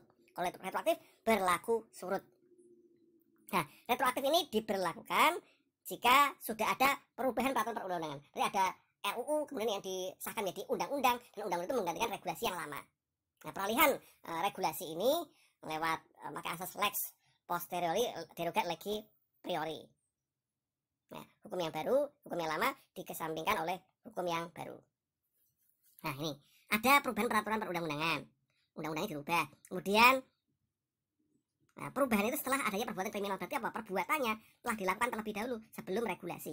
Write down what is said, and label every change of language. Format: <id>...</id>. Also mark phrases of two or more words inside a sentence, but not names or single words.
<id>Kalau retroaktif berlaku surut. Nah, retroaktif ini diberlakukan jika sudah ada perubahan peraturan perundang-undangan. Jadi ada RUU kemudian yang disahkan menjadi undang-undang dan undang-undang itu menggantikan regulasi yang lama. Nah, peralihan regulasi ini lewat pakai asas</id> <la>lex posteriori derogat legi priori.</la> <id>Nah, hukum yang baru, hukum yang lama dikesampingkan oleh hukum yang baru. Nah, ini ada perubahan peraturan perundang-undangan. Undang-undangnya dirubah. Kemudian perubahan itu setelah adanya perbuatan kriminal. Berarti apa? Perbuatannya telah dilakukan terlebih dahulu sebelum regulasi.</id>